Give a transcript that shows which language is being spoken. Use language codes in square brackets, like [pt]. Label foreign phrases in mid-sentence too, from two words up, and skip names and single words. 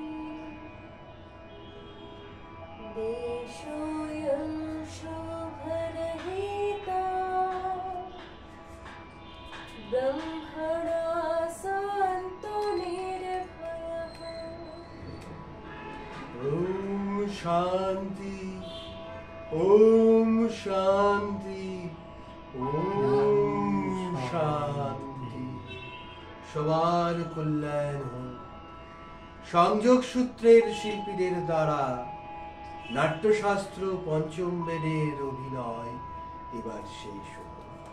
[sa] देशोऽयं शोभरहिता ब्रह्मणा शान्तो निर्भयः। ओम शांति, ओम शांति, ओम शांति। [bn] সবার কল্যাণ হোক। সংযোগ সূত্রের শিল্পীদের দ্বারা নাট্যশাস্ত্র পঞ্চম বেদের অভিনয় এবার শেষ হল।